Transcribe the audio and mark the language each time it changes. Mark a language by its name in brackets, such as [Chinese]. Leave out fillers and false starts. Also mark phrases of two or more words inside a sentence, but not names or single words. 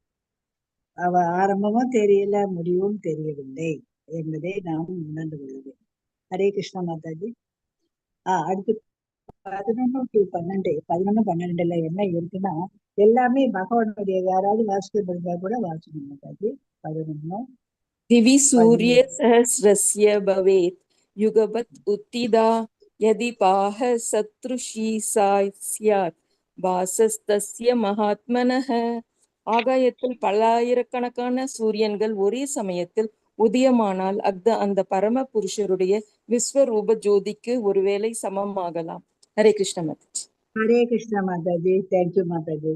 [Tamil] ஆரம்பமும் தெரியல, முடிவும் தெரியவில்லை என்பதை நாம் உணர்ந்து கொள்ளுவேன். ஹரே கிருஷ்ணா மாதாஜி. அடுத்து 11 to 12, 11-12 என்ன இருக்குன்னா, எல்லாமே பகவானுடைய, யாராவது வாசிக்க முடிஞ்சா கூட வாசிக்கணும் மாதாஜி. 11 [Sanskrit] दिवि सूर्य सहस्रस्य भवेत् युगपत् उत्थिता यदि पाह सदृशी सा स्यात् வாசஸ்தஸ்ய மகாத்மனஹ. [Tamil] ஆகாயத்தில் பல்லாயிரக்கணக்கான சூரியன்கள் ஒரே சமயத்தில் உதயமானால் அந்த பரம புருஷருடைய விஸ்வரூப ஜோதிக்கு ஒருவேளை சமமாகலாம். ஹரே கிருஷ்ண மாதாஜி. ஹரே கிருஷ்ணா மாதாஜி. தேங்க்யூ மாதாஜி.